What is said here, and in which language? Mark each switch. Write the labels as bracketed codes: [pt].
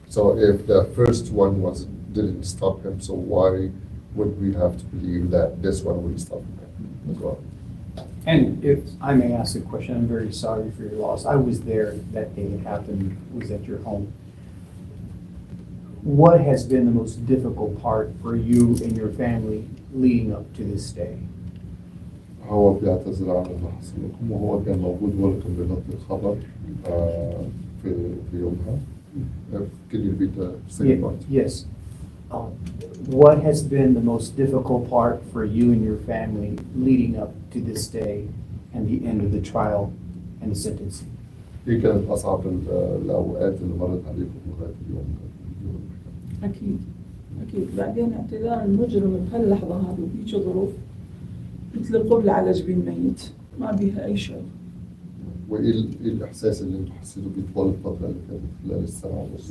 [en] So if the first one didn't stop him, so why would we have to believe that this one will stop him as well? And if I may ask a question, I'm very sorry for your loss. I was there that day it happened, was at your home. What has been the most difficult part for you and your family leading up to this day? [ar] هو بيعتذر عن اللي حصل لكم وهو كان موجود ولا كان بيغطي الخبر في يومها. [en] Can you repeat the second part? Yes. What has been the most difficult part for you and your family leading up to this day and the end of the trial and the sentencing? [ar] إيه كانت أصعب الأوقات اللي مرت عليكم لغاية اليوم؟ أكيد بعدين اعتذار المجرم بهاللحظة هذه وبهيك ظروف مثل القبلة على جبين ميت ما بيها أي شيء. وإيه الإحساس اللي أنتم حسيتوا بيه طوال الفترة اللي فاتت خلال السنة ونص؟